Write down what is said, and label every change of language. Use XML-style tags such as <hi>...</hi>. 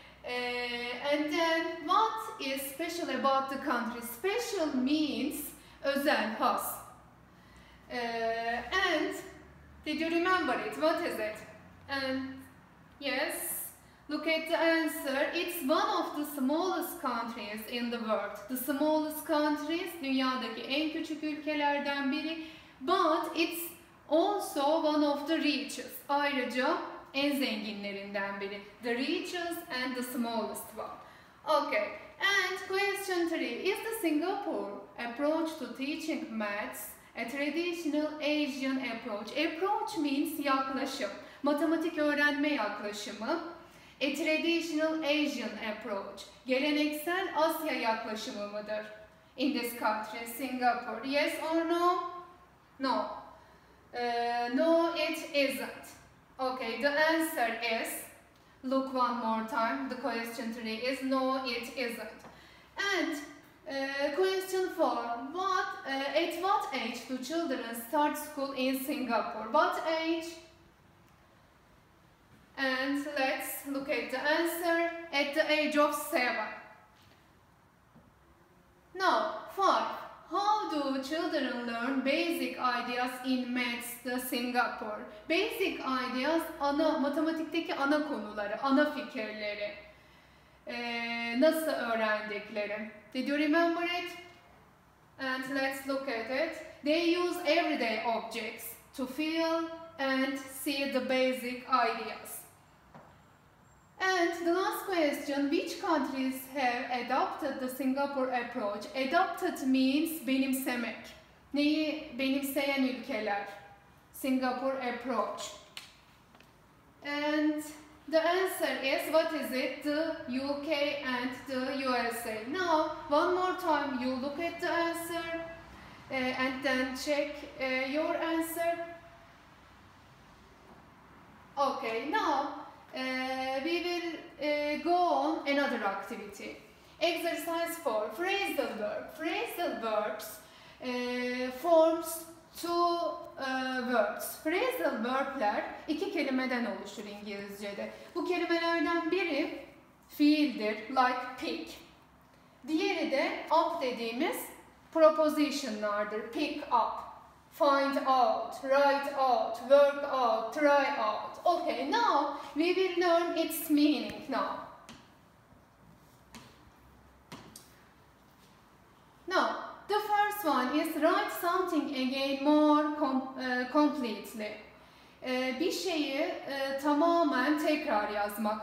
<en>And then what is special about the country? Special means</en> <tr>özel, has.</tr> <en>And did you remember it? What is it? And yes, look at the answer. It's one of the smallest countries in the world. The smallest countries,</en> <tr>dünyadaki en küçük ülkelerden biri.</tr> <en>But it's also one of the richest.</en> <tr>Ayrıca en zenginlerinden biri.</tr> <en>The richest and the smallest one. Okay. And question 3. Is the Singapore approach to teaching maths a traditional Asian approach? Approach means</en> <tr>yaklaşım. Matematik öğrenme yaklaşımı.</tr> <en>A traditional Asian approach.</en> <tr>Geleneksel Asya yaklaşımı mıdır?</tr> <en>In this country, Singapore. Yes or no? No. No, it isn't. Okay, the answer is, look one more time, the question 3 is no, it isn't. And question 4, at what age do children start school in Singapore? What age? And let's look at the answer. At the age of 7. Now, 5. How do children learn basic ideas in maths, the Singapore? Basic ideas,</en> <tr>matematikteki ana konuları, ana fikirleri. Nasıl öğrendikleri?</tr> <en>Did you remember it? And let's look at it. They use everyday objects to feel and see the basic ideas. And the last question, which countries have adopted the Singapore approach? Adopted means benimsemek.</en> <tr>Neyi benimseyen ülkeler?</tr> <en>Singapore approach. And the answer is, what is it? The UK and the USA. Now, one more time, you look at the answer and then check your answer. Okay, now we will go on another activity. Exercise 4, phrasal verb. Phrasal verbs forms two words.</en> <tr>Phrasal verb'ler iki kelimeden oluşur İngilizce'de. Bu kelimelerden biri fiildir,</tr> <en>like pick.</en> <tr>Diğeri de up dediğimiz propositionlardır.</tr> <en>Pick up, find out, write out, work out, try out. Okay, now we will learn its meaning now. Now, the first one is write something again more completely.</en> <tr>Bir şeyi tamamen tekrar yazmak.</tr>